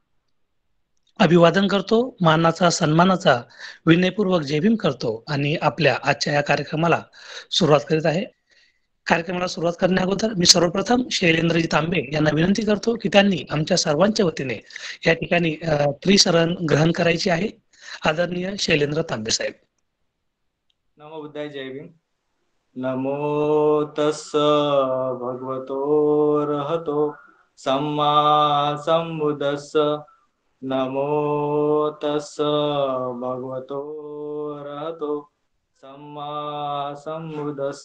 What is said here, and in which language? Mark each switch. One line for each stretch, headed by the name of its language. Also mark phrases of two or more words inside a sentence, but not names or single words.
Marathi: अभिवादन करतो, मानाचा सन्मानाचा विनयपूर्वक जय भीम करतो आणि आपल्या आजच्या या कार्यक्रमाला सुरुवात करीत आहे. कार्यक्रमाला सुरुवात करण्या अगोदर मी सर्वप्रथम शैलेंद्रजी तांबे यांना विनंती करतो की त्यांनी आमच्या सर्वांच्या वतीने या ठिकाणी त्रिशरण ग्रहण करायची आहे. आदरणीय शैलेंद्र तांबे साहेब. नमो बुद्धाय, जय भीम.
Pali: नमो तस्स भगवतो रहतो सम्मा संबुद्धस्स. नमो तस्स भगवतो रहतो सम्मा संबुद्धस्स.